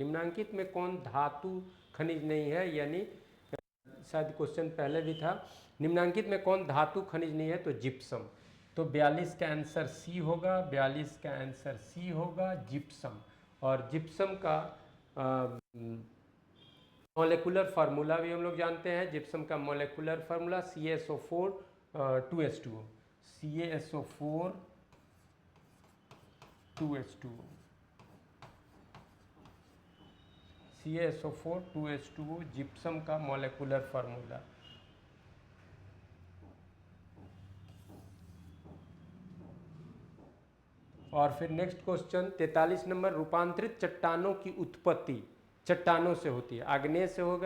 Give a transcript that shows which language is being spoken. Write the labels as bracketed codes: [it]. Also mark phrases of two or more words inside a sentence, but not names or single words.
[hi] निम्नांकित में कौन धातु खनिज नहीं है? यानी शायद क्वेश्चन पहले भी था, निम्नांकित में कौन धातु खनिज नहीं है? तो जिप्सम। तो 42 का [en] answer C [hi] होगा, 42 का [en] answer C [hi] होगा, जिप्सम। और जिप्सम का [en] molecular formula [hi] भी हम लोग जानते हैं। जिप्सम का [en] molecular formula [hi] CaSO4 2H2O, CaSO4 2H2O, CaSO4 2H2O जिप्सम का [en] molecular formula. [hi] और फिर [en] next question [hi] 43 नंबर, रूपांतरित चट्टानों की उत्पत्ति चट्टानों से होती है, आग्नेय से होगा।